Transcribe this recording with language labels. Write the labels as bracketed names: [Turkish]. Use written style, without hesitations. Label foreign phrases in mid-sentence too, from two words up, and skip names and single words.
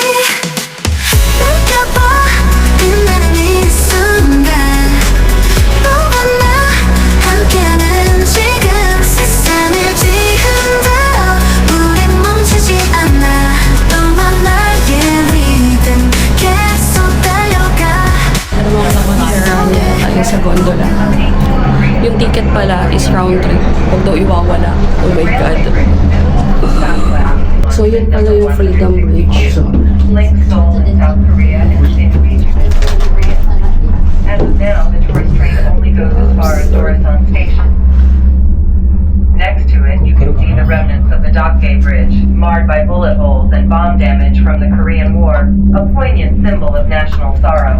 [Korean] 느껴봐 빛나는 이 순간 너와 나 함께하는 지금 세상을 뒤흔들어 우린 멈추지 않아 너와 나의 리듬 계속 달려가 [Filipino] Tayo sa gondola. [English] Yung ticket pala is round trip. [Filipino] Huwag daw iwawala. [English] Oh my God. [Filipino] So yun pala yung Freedom Bridge. [English] Link Seoul in South Korea and Shin region in South Korea. As of now, the tourist train only goes as far as Dorasan Station. Dokdae Bridge, marred by bullet holes and bomb damage from the Korean War, a poignant symbol of national sorrow.